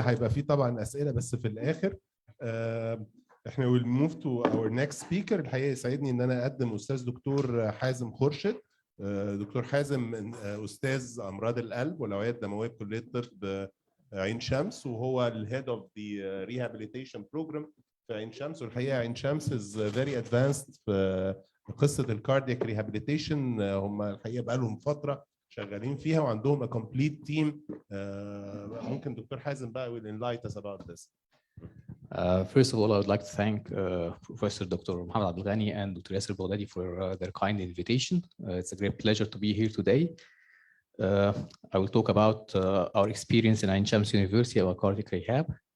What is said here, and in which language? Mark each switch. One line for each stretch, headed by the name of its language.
Arabic: هيبقى في طبعا أسئلة بس في الآخر.
English: احنا will move to our next speaker.
Arabic: الحقيقة يسعدني ان انا اقدم استاذ دكتور حازم خورشيد. دكتور حازم أستاذ أمراض القلب والأوعية الدموية بكلية الطب عين شمس، وهو
English: الهيد of the rehabilitation programme
Arabic: في عين شمس. والحقيقه عين شمس
English: is very advanced
Arabic: في قصه الكاردياك ريهابيليتيشن. هم الحقيقه بقى لهم فتره شغالين فيها وعندهم
English: a complete team.
Arabic: ممكن دكتور حازم بقى
English: will enlighten us about this. First of all, I would like to thank Professor Dr. Mohammed Abdelghani and Dr. Yasser Baghdadi for their kind invitation. It's a great pleasure to be here today. I will talk about our experience in Ain Shams University about cardiac rehab.